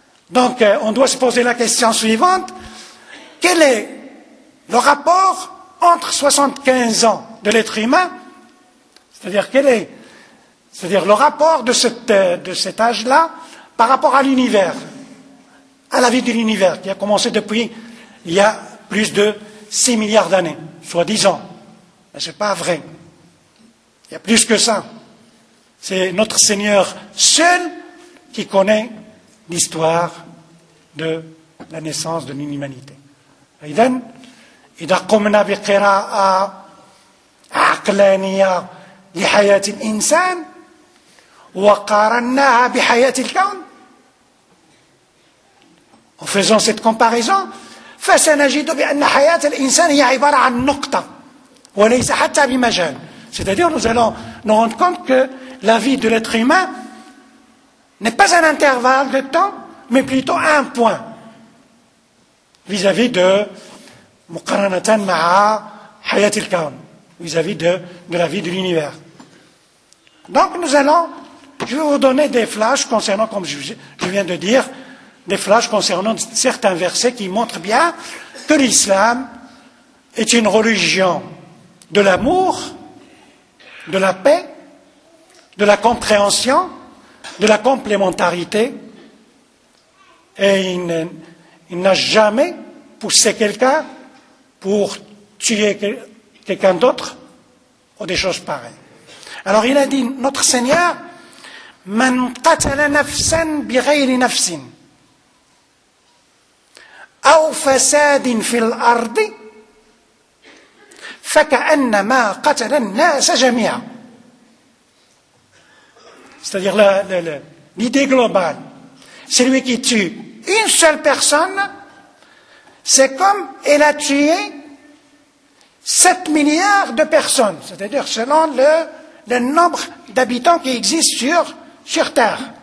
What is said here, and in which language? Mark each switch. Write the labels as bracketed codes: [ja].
[fr] Donc, on doit se poser la question suivante. Quel est le rapport entre 75 ans de l'être humain, c'est-à-dire c'est-à-dire le rapport de cet âge-là par rapport à l'univers, à la vie de l'univers, qui a commencé depuis il y a plus de 6 milliards d'années, soi-disant. Mais ce n'est pas vrai. Il y a plus que ça. C'est notre Seigneur seul qui connaît l'histoire de la naissance de l'humanité. [ar] Aïdan, إذا قمنا بقراءة عقلانية لحياة الإنسان وقارناها بحياة الكون، [fr] en faisant cette comparaison, [ar] فسنجد بأن حياة الإنسان هي عبارة عن نقطة وليس حتى بمجال. [fr] C'est-à-dire, nous allons nous rendre compte que la vie de l'être humain n'est pas un intervalle de temps, mais plutôt un point vis-à-vis de [ar] مقارنة مع حياة الكون, [fr] vis-à-vis de la vie de l'univers. Donc, je vais vous donner des flashs concernant, comme je viens de dire, des flashs concernant certains versets qui montrent bien que l'islam est une religion de l'amour, de la paix, de la compréhension, de la complémentarité, et il n'a jamais poussé quelqu'un pour tuer quelqu'un d'autre ou des choses pareilles. Alors il a dit, notre Seigneur, [ar] من قتل نفسا بغير نفس أو فساد في الأرض فكأنما قتل الناس جميعا. [fr] C'est-à-dire l'idée globale, celui qui tue une seule personne, c'est comme il a tué 7 milliards de personnes, c'est-à-dire selon le nombre d'habitants qui existent sur Terre.